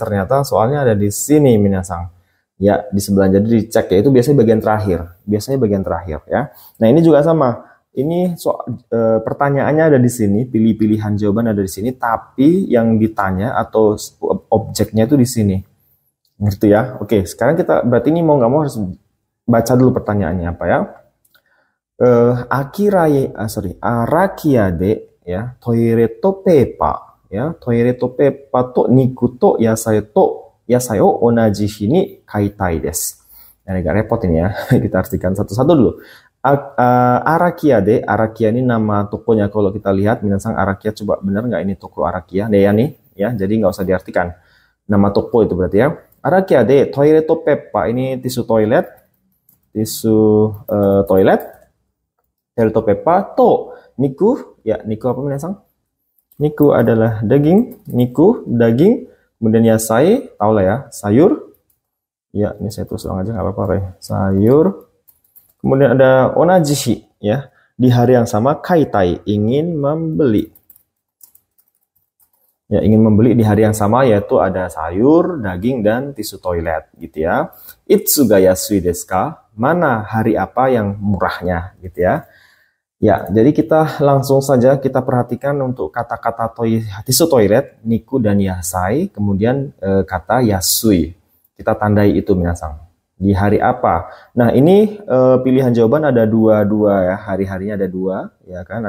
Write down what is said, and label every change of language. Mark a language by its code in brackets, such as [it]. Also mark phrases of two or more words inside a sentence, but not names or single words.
[id] Ternyata soalnya ada di sini minasang. Ya, di sebelah, jadi dicek ya, itu biasanya bagian terakhir ya. Nah, ini juga sama. Ini pertanyaannya ada di sini, pilihan jawaban ada di sini, tapi yang ditanya atau objeknya itu di sini. Ngerti ya? Oke, sekarang kita berarti ini mau nggak mau harus baca dulu pertanyaannya apa ya. [ja] アラキアで や、トイレットペーパー や、トイレットペーパーと肉と野菜を同じ日に買いたいです. [id] Nah, agak repot ini ya. Kita artikan satu-satu dulu. Arakia ini nama tokonya. Kalau kita lihat, minasang Arakia, coba benar nggak ini toko Arakia? Ya nih, ya. Jadi nggak usah diartikan. Nama toko itu berarti ya. Arakia [ja] トイレットペーパー, [id] ini tisu toilet. [ja] トイレットペーパーと肉, [id] ya niku apa minasang? Niku adalah daging, daging. Kemudian yasai, tau lah ya, sayur. Ya, ini saya tulis ulang aja, nggak apa-apa ya. Sayur. Kemudian ada onajishi, ya. Di hari yang sama, kaitai, ingin membeli. Ya, ingin membeli di hari yang sama, yaitu ada sayur, daging, dan tisu toilet, gitu ya. [ja] いつが安いですか? [id] Mana hari apa yang murahnya, gitu ya. Ya, jadi kita langsung saja kita perhatikan untuk kata-kata tisu toilet, niku dan yasai, kemudian kata yasui. Kita tandai itu minasang. Di hari apa? Nah, ini pilihan jawaban ada dua ya, hari-harinya ada 2, ya kan?